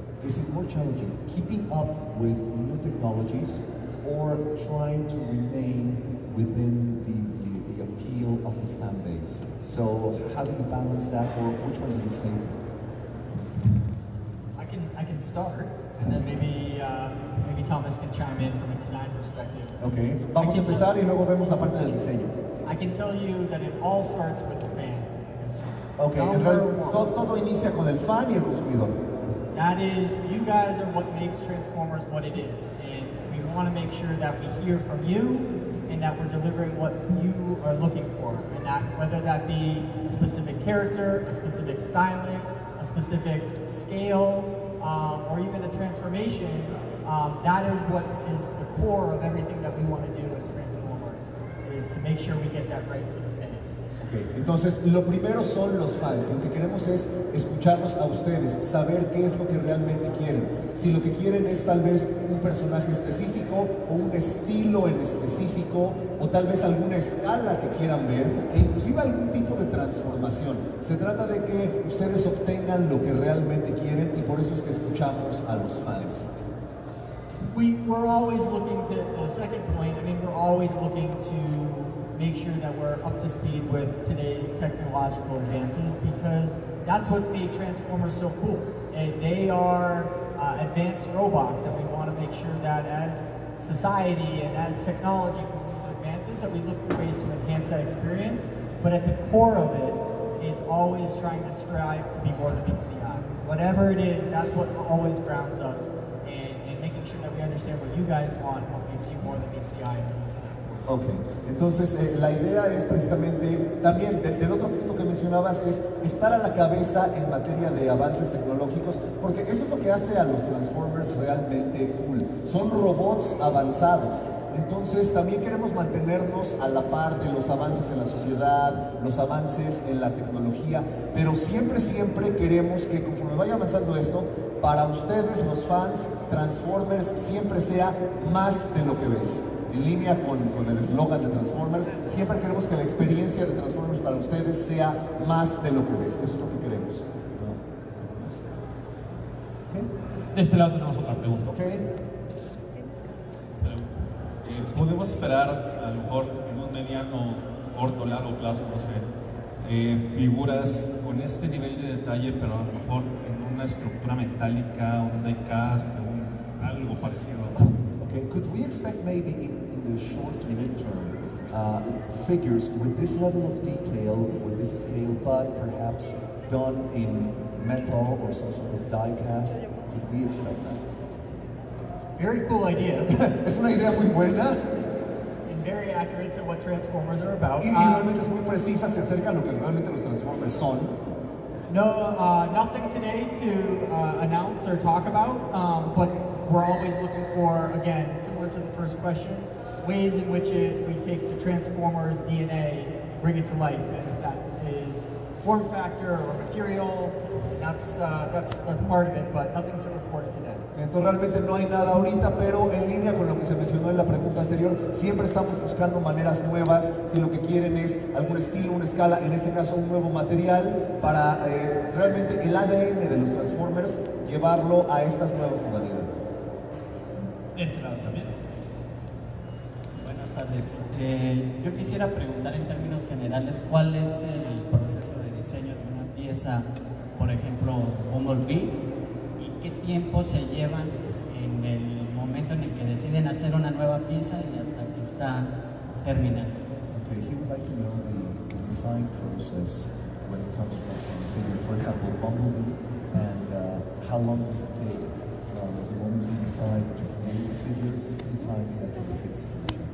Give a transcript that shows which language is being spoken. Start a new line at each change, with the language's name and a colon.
English: Is it more challenging keeping up with new technologies or trying to remain within the appeal of the fan base? So how do you balance that, or which one do you favor? I can start, and then maybe Thomas can chime in from a design perspective.
Spanish: Okay, vamos a empezar y luego vemos la parte del diseño.
English: I can tell you that it all starts with the fan.
Spanish: Okay, todo inicia con el fan y el consumidor.
English: That is, you guys are what makes Transformers what it is, and we want to make sure that we hear from you and that we're delivering what you are looking for, and that whether that be a specific character, a specific styling, a specific scale, or even a transformation, that is what is the core of everything that we want to do as Transformers, is to make sure we get that right for the fan. Okay.
Spanish: Entonces, lo primero son los fans. Lo que queremos es escucharlos a ustedes, saber qué es lo que realmente quieren. Si lo que quieren es tal vez un personaje específico o un estilo en específico o tal vez alguna escala que quieran ver e inclusive algún tipo de transformación. Se trata de que ustedes obtengan lo que realmente quieren y por eso es que escuchamos a los fans.
English: We're always looking to, the second point, we're always looking to make sure that we're up to speed with today's technological advances because that's what made Transformers so cool. They are advanced robots, and we want to make sure that as society and as technology continues to advances, that we look for ways to enhance that experience. But at the core of it, it's always trying to strive to be more than meets the eye. Whatever it is, that's what always grounds us, and making sure that we understand what you guys want, what makes you more than meets the eye.
Spanish: Ok, entonces la idea es precisamente, también del otro punto que mencionabas, es estar a la cabeza en materia de avances tecnológicos, porque eso es lo que hace a los Transformers realmente cool. Son robots avanzados, entonces también queremos mantenernos a la par de los avances en la sociedad, los avances en la tecnología, pero siempre queremos que conforme vaya avanzando esto, para ustedes, los fans, Transformers siempre sea más de lo que ves. En línea con el eslogan de Transformers, siempre queremos que la experiencia de Transformers para ustedes sea más de lo que ves. Eso es lo que queremos. ¿Okay? De este lado tenemos otra pregunta. Okay. ¿Podemos esperar, a lo mejor en un mediano, corto, largo plazo, no sé, figuras con este nivel de detalle, pero a lo mejor en una estructura metálica, un diecast, algo parecido?
English: Okay, could we expect maybe in the short to mid-term figures with this level of detail, with this scale, but perhaps done in metal or some sort of die cast? Could we expect that? Very cool idea.
Spanish: Es una idea muy buena.
English: And very accurate to what Transformers are about.
Spanish: Y realmente es muy precisa, se acerca a lo que realmente los Transformers son.
English: No, nothing today to announce or talk about, but we're always looking for, again, similar to the first question, ways in which we take the Transformers DNA, bring it to life, and that is form factor or material. That's part of it, but nothing to report today.
Spanish: Entonces realmente no hay nada ahorita, pero en línea con lo que se mencionó en la pregunta anterior, siempre estamos buscando maneras nuevas, si lo que quieren es algún estilo, una escala, en este caso un nuevo material, para realmente el ADN de los Transformers llevarlo a estas nuevas modalidades. Este lado también. Buenas tardes. Yo quisiera preguntar en términos generales cuál es el proceso de diseño de una pieza, por ejemplo, Bumblebee, y qué tiempo se llevan en el momento en el que deciden hacer una nueva pieza y hasta que está terminada.
English: Okay, he would like to know the design process when it comes from the figure, for example, Bumblebee, and how long does it take from the moment you decide to create the figure to the time that it hits the